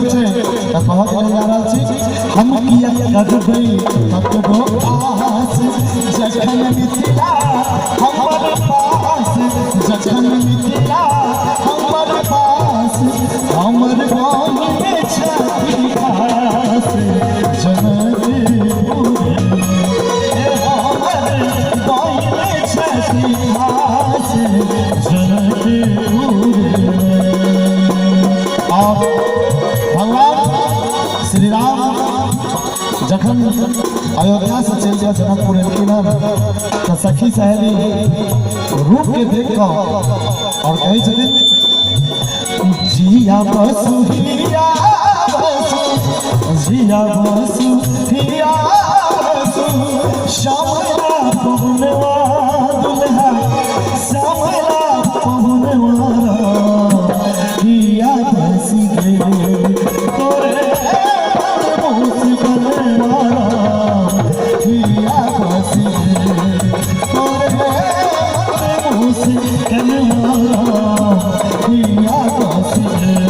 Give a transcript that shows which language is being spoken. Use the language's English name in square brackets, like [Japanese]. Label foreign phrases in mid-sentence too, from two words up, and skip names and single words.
[Maithili] छै तऽ कहत जा रहल छी, हम किया करबै ककरो आस जखन मिथिला हमर पास, जखन मिथिला हमर पास, हमर गाँव में छथि खास जनकपुर में, हमर गाँव में छथि खास जनकपुर में। और भगवान श्री राम जखन अयोध्या से चल गया जनकपुर एलखिन तो सखी सहेली रूप के देख और कहे छथिन, जिया बसु हिया बसु, जिया बसु हिया बसु, श्यामला पहुनवा दुल्हा श्यामला पहुनवा हिया बसी गे तोरे मुसी बनवारा, हिया बसी गे तोरे मुसी बनवारा, हिया बसी गे,